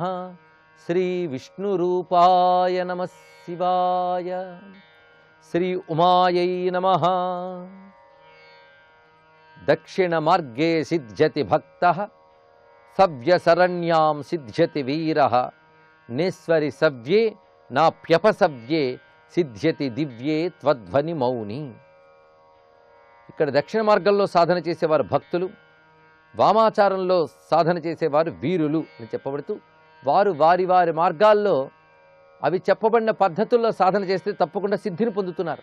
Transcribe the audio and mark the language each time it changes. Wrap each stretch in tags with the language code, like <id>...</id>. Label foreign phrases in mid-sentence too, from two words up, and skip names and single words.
<sa>श्री विष्णुरूपाय नमः शिवाय। श्री उमायै नमः। दक्षिण मार्गे सिद्ध्यति भक्तः सव्यसरण्यां सिद्ध्यति वीरः नेश्वरि सव्ये नाप्यपसव्ये సిద్ధ్యతి దివ్యే త్వధ్వని మౌని.</sa> <te>ఇక్కడ దక్షిణ మార్గంలో సాధన చేసేవారు భక్తులు, వామాచారంలో సాధన చేసేవారు వీరులు అని చెప్పబడుతూ వారు వారి వారి మార్గాల్లో అవి చెప్పబడిన పద్ధతుల్లో సాధన చేస్తే తప్పకుండా సిద్ధిని పొందుతున్నారు.</te>